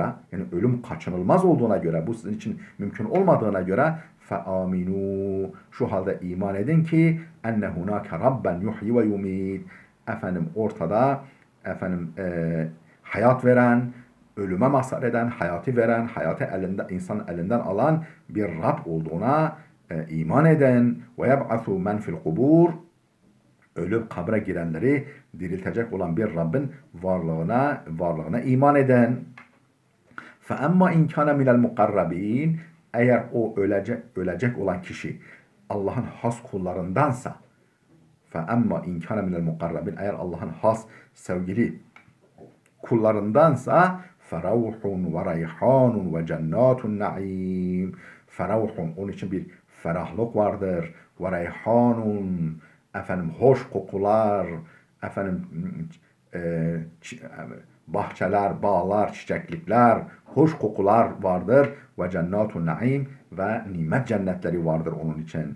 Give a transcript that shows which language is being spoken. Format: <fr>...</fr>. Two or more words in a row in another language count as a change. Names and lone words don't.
<tr>yani ölüm kaçınılmaz olduğuna göre, bu sizin için mümkün olmadığına göre, fe'aminu, şu halde iman edin ki,</tr> <ar>أن هنالك ربا يحيي ويميت,</ar> <tr>ortada hayat veren, ölüme mazhar eden, hayatı veren, hayatı insanın elinden alan bir Rab olduğuna iman eden</tr> <ar>ويبعث من في القبور,</ar> <tr>ölüp kabre girenleri diriltecek olan bir Rabbin varlığına iman eden.</tr> <ar>فَاَمَّا اِنْ كَانَ مِنَ الْمُقَرَّب۪ينَ,</ar> <tr>eğer o ölecek olan kişi Allah'ın has kullarındansa,</tr> <ar>فَاَمَّا اِنْ كَانَ مِنَ الْمُقَرَّب۪ينَ,</ar> <tr>eğer Allah'ın has, sevgili kullarındansa,</tr> <ar>فَرَوْحٌ وَرَيْحَانٌ وَجَنَّاتٌ النَّعِيمِ,</ar> <tr>ferahun, onun için bir ferahlık vardır.</tr> <ar>وريحان,</ar> <tr>efendim hoş kokular, efendim bahçeler, bağlar, çiçeklikler, hoş kokular vardır.</tr> <ar>وجنات النعيم,</ar> <tr>ve nimet cennetleri vardır onun için.</tr>